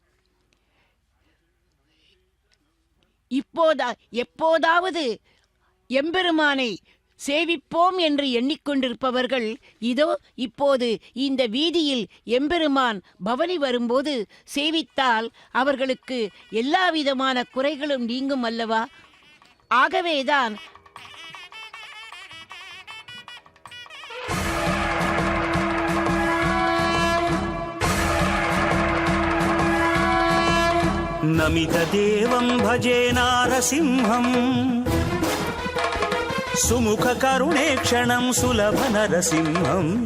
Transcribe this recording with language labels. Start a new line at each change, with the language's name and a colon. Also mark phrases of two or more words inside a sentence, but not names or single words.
Tamil: எப்போதாவது எம்பெருமானை சேவிப்போம் என்று எண்ணிக்கொண்டிருப்பவர்கள் இதோ இப்போது இந்த வீதியில் எம்பெருமான் பவனி வரும்போது சேவித்தால் அவர்களுக்கு எல்லா விதமான குறைகளும் நீங்கும் அல்லவா? ஆகவேதான்
Sanskrit: నమిత దేవం భజే నారసింహం సుముఖ కరుణేక్షణం సులభ నరసింహం